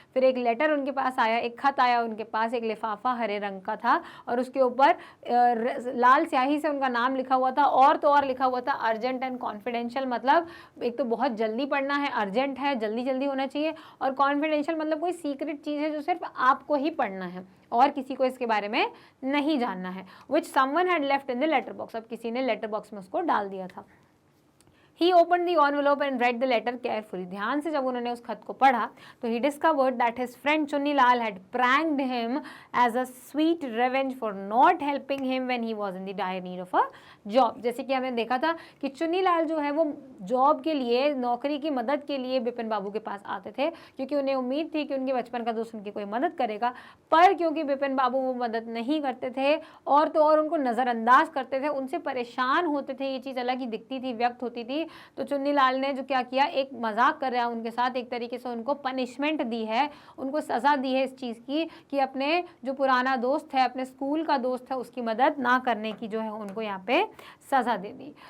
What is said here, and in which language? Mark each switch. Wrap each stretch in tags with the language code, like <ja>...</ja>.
<hi>फिर एक लेटर उनके पास आया, एक खत आया उनके पास, एक लिफाफा हरे रंग का था और उसके ऊपर लाल स्याही से उनका नाम लिखा हुआ था और तो और लिखा हुआ था</hi> <en>Urgent and confidential.</en> <hi>मतलब एक तो बहुत जल्दी पढ़ना है, अर्जेंट है, जल्दी जल्दी होना चाहिए, और कॉन्फिडेंशियल मतलब कोई सीक्रेट चीज़ है जो सिर्फ आपको ही पढ़ना है और किसी को इसके बारे में नहीं जानना है।</hi> <en>Which someone had left in the letter box.</en> <hi>अब किसी ने लेटर बॉक्स में उसको डाल दिया था।</hi> <en>He opened the envelope and read the letter carefully.</en> <hi>ध्यान से जब उन्होंने उस खत को पढ़ा तो</hi> <en>he discovered that his friend Chunni Lal had pranked him as a sweet revenge for not helping him when he was in the dire need of a job.</en> <hi>जैसे कि हमने देखा था कि चुन्नी लाल जो है वो जॉब के लिए, नौकरी की मदद के लिए बिपिन बाबू के पास आते थे क्योंकि उन्हें उम्मीद थी कि उनके बचपन का दोस्त उनकी कोई मदद करेगा, पर क्योंकि बिपिन बाबू वो मदद नहीं करते थे और तो और उनको नज़रअंदाज करते थे, उनसे परेशान होते थे, ये चीज़ अलग ही दिखती थी, व्यक्त होती थी, तो चुन्नी लाल ने जो क्या किया, एक मजाक कर रहा है उनके साथ, एक तरीके से उनको पनिशमेंट दी है, उनको सज़ा दी है इस चीज़ की कि अपने जो पुराना दोस्त है, अपने स्कूल का दोस्त है, उसकी मदद ना करने की जो है उनको यहाँ पे सज़ा दे दी।</hi>